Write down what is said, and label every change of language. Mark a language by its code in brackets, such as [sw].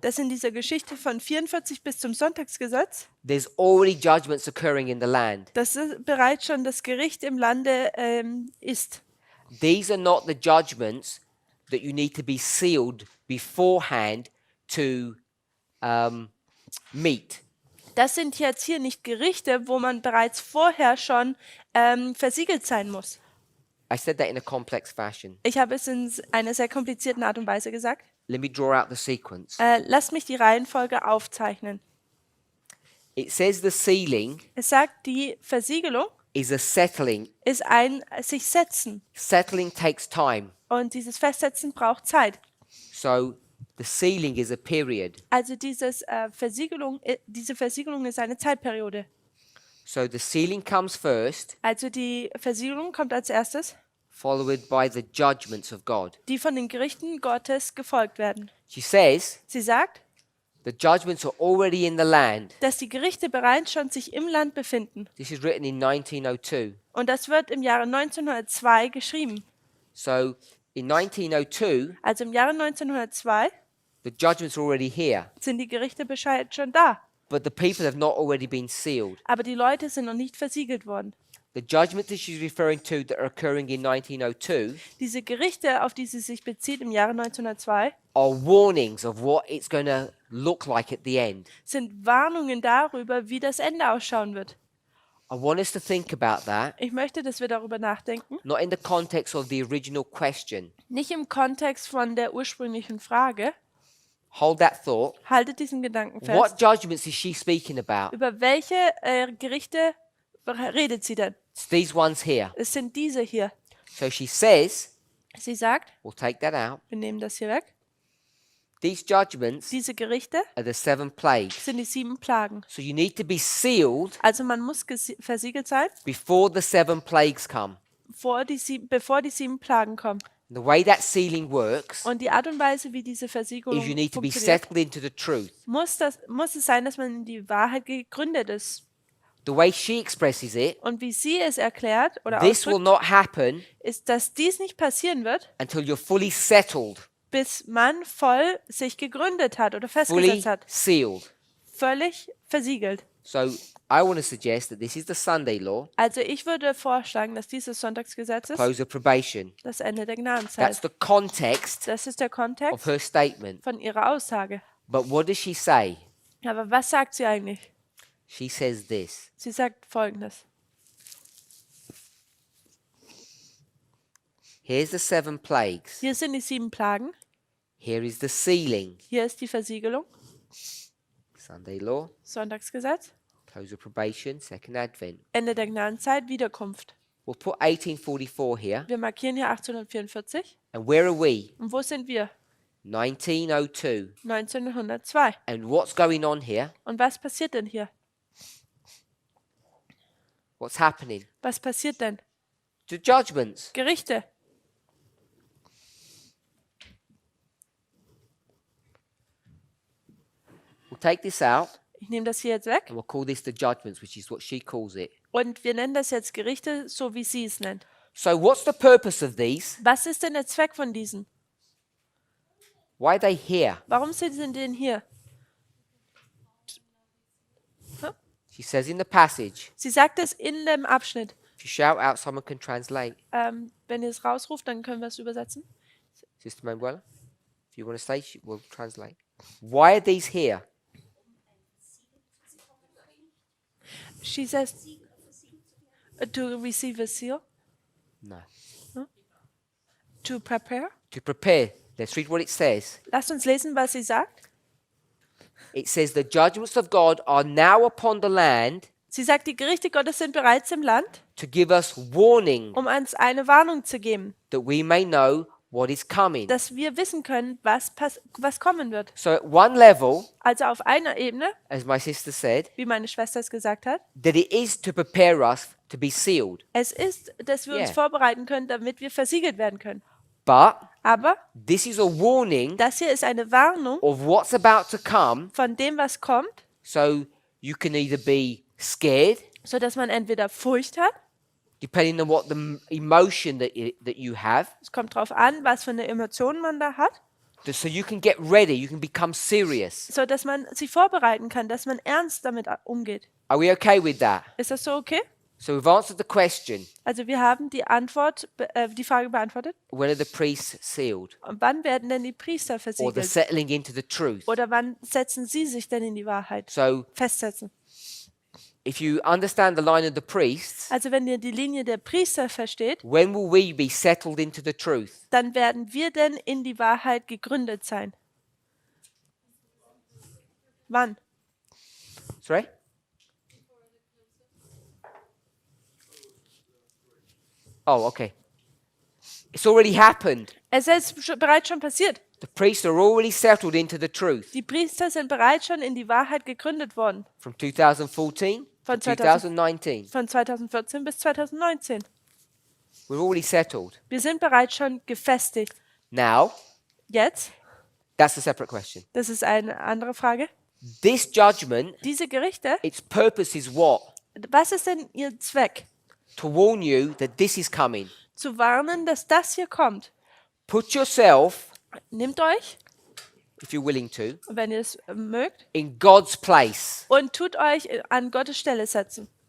[de] dass in dieser Geschichte von 44 bis zum Sonntagsgesetz, [en] there's already judgments occurring in the land. [de] dass bereits schon das Gericht im Lande ist. [en] These are not the judgments that you need to be sealed beforehand to meet. [de] Das sind jetzt hier nicht Gerichte, wo man bereits vorher schon versiegelt sein muss. [en] I said that in a complex fashion. [de] Ich habe es in einer sehr komplizierten Art und Weise gesagt. [en] Let me draw out the sequence. [de] Lasst mich die Reihenfolge aufzeichnen. [en] It says the sealing [de] Es sagt, die Versiegelung [en] is a settling. [de] ist ein sich setzen. [en] Settling takes time. [de] Und dieses Festsetzen braucht Zeit. [en] So the sealing is a period. [de] Also diese Versiegelung ist eine Zeitperiode. [en] So the sealing comes first, [de] Also die Versiegelung kommt als erstes, [en] followed by the judgments of God. [de] die von den Gerichten Gottes gefolgt werden. [en] She says [de] Sie sagt, [en] the judgments are already in the land. [de] dass die Gerichte bereits schon sich im Land befinden. [en] This is written in 1902. [de] Und das wird im Jahre 1902 geschrieben. [en] So in 1902, [de] Also im Jahre 1902 [en] the judgments are already here, [de] sind die Gerichte Bescheid schon da. [en] but the people have not already been sealed. [de] Aber die Leute sind noch nicht versiegelt worden. [en] The judgments that she's referring to that are occurring in 1902 [de] Diese Gerichte, auf die sie sich bezieht im Jahre 1902, [en] are warnings of what it's going to look like at the end. [de] sind Warnungen darüber, wie das Ende ausschauen wird. [en] I want us to think about that, [de] Ich möchte, dass wir darüber nachdenken. [en] not in the context of the original question. [de] Nicht im Kontext von der ursprünglichen Frage. [en] Hold that thought. [de] Haltet diesen Gedanken fest. [en] What judgments is she speaking about? [de] Über welche Gerichte redet sie denn? [en] It's these ones here. [de] Es sind diese hier. [en] So she says, [de] Sie sagt, [en] we'll take that out. [de] wir nehmen das hier weg. [en] These judgments [de] Diese Gerichte [en] are the 7 plagues. [de] sind die 7 Plagen. [en] So you need to be sealed [de] Also man muss versiegelt sein, [en] before the 7 plagues come. [de] bevor die 7 Plagen kommen. [en] And the way that sealing works [de] Und die Art und Weise, wie diese Versiegelung [en] is you need to be [de] funktioniert, [en] settled into the truth. [de] muss es sein, dass man in die Wahrheit gegründet ist. [en] The way she expresses it, [de] Und wie sie es erklärt oder [en] this will [de] ausdrückt, [en] not happen [de] ist, dass dies nicht passieren wird, [en] until you're fully settled, [de] bis man voll sich gegründet hat oder [en] fully [de] festgesetzt hat. [en] sealed. [de] Völlig versiegelt. [en] So I want to suggest that this is the Sunday law, [de] Also ich würde vorschlagen, dass dieses Sonntagsgesetz ist [en] close of probation. [de] das Ende der [en] That's [de] Gnadenzeit. [en] the context [de] Das ist der [en] of [de] Kontext [en] her statement. [de] von ihrer Aussage. [en] But what does she say? [de] Aber was sagt sie eigentlich? [en] She says this. [de] Sie sagt Folgendes. [en] Here's the 7 plagues. [de] Hier sind die 7 Plagen. [en] Here is the sealing. [de] Hier ist die Versiegelung, [en] Sunday law, [de] Sonntagsgesetz, [en] close of probation, second advent. [de] Ende der Gnadenzeit, Wiederkunft. [en] We'll put 1844 here. [de] Wir markieren hier 1844. [en] And where are we? [de] Und wo sind wir? [en] 1902. [de] 1902. [en] And what's going on here? [de] Und was passiert denn hier? [en] What's happening? [de] Was passiert denn? [en] The judgments. [de] Gerichte. [en] take this out [de] Ich nehme das hier jetzt weg [en] and we'll call this the judgments, which is what she calls it. [de] und wir nennen das jetzt Gerichte, so wie sie es nennt. [en] So what's the purpose of these? [de] Was ist denn der Zweck von diesen? [en] Why are they here? [de] Warum sind sie denn hier? [en] She says in the passage, [de] Sie sagt es in dem Abschnitt. [en] if you shout out, someone can translate. [de] Wenn ihr es rausruft, dann können wir es übersetzen. [en] Sister Manuela, if you want to say, we'll translate. Why are these here? She says to receive a seal, No. to prepare. To prepare. Let's read what it says. [de] Lasst uns lesen, was sie sagt. [en] It says, the judgments of God are now upon the land [de] Sie sagt, die Gerichte Gottes sind bereits im Land, [en] to give us warning [de] um uns eine Warnung zu geben, [en] that we may know what is coming. [de] dass wir wissen können, was kommen wird. [en] So at one level, [de] Also auf einer Ebene, [en] as my sister said, [de] wie meine Schwester es gesagt hat, [en] that it is to prepare us to be sealed. [de] es ist, dass wir uns [en] Yeah. [de] vorbereiten können, damit wir versiegelt werden können. [en] But [de] Aber [en] this is a warning [de] das hier ist eine Warnung [en] of what's about to come. [de] von dem, was kommt, [en] So you can either be scared, [de] so dass man entweder Furcht hat, [en] depending on what the emotion that you have. [de] es kommt darauf an, was für eine Emotion man da hat, [en] So you can get ready, you can become serious. [de] so dass man sich vorbereiten kann, dass man ernst damit umgeht. [en] Are we okay with that? [de] Ist das so okay? [en] So we've answered the question, [de] Also wir haben die die Frage beantwortet. [en] when are the priests sealed? [de] Und wann werden denn die Priester [en] Or the [de] versiegelt? [en] settling into the truth? [de] Oder wann setzen sie sich denn in die Wahrheit? [en] So [de] Festsetzen. [en] if you understand the line of the priests, [de] Also wenn ihr die Linie der Priester versteht, [en] when will we be settled into the truth? [de] dann werden wir denn in die Wahrheit gegründet sein. Wann? [en] Sorry? Oh, okay. It's already happened. [de] Es ist bereits schon passiert. [en] The priests are already settled into the truth. [de] Die Priester sind bereits schon in die Wahrheit gegründet worden. [en] From 2014 to [de] Von [en] 2019. [de] Von 2014 bis 2019. [en] We're already settled. [de] Wir sind bereits schon gefestigt. [en] Now, [de] Jetzt, [en] that's a separate question. [de] das ist eine andere Frage. [en] This judgment, [de] Diese Gerichte, [en] its purpose is what? [de] was ist denn ihr Zweck? [en] To warn you that this is coming. [de] Zu warnen, dass das hier kommt. [en] Put yourself, [de] Nehmt euch, [en] if you're willing to, [de] wenn ihr es mögt, [en] in God's place. [de] und tut euch an Gottes Stelle setzen.